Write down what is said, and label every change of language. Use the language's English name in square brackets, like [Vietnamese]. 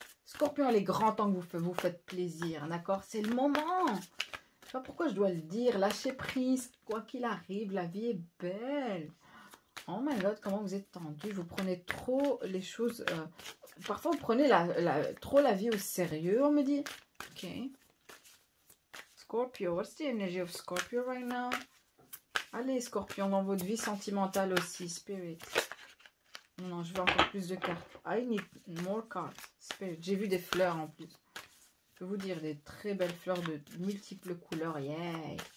[French] Scorpion, il est grand temps que vous faites plaisir, d'accord? C'est le moment. Je sais pas pourquoi je dois le dire. Lâchez prise, quoi qu'il arrive, la vie est belle. [English] Oh my god, [French] comment vous êtes tendu. Vous prenez trop les choses... parfois, vous prenez trop la vie au sérieux, on me dit. Ok. [English] Scorpio, what's the energy of Scorpio right now? [French] Allez, Scorpion, dans votre vie sentimentale aussi, Spirit. Non, je veux encore plus de cartes. [English] I need more cards. [French] Spirit. J'ai vu des fleurs en plus. Je peux vous dire, des très belles fleurs de multiples couleurs. Yeah!